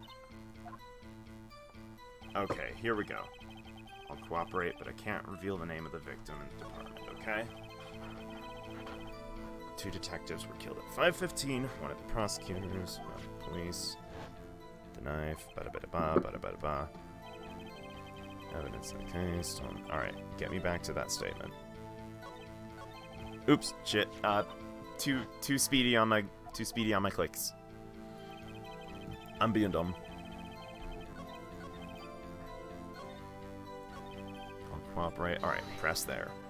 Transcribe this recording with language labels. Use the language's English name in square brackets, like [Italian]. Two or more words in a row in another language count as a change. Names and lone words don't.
[English] Okay, here we go. I'll cooperate, but I can't reveal the name of the victim in the department, okay? 2 detectives were killed at 5:15, one of the prosecutors, one of the police, the knife, bada-bada-ba, bada-bada-ba. Evidence in the case, alright, get me back to that statement. Oops, shit, too speedy on my clicks. I'm being dumb. I'll cooperate. Alright, press there.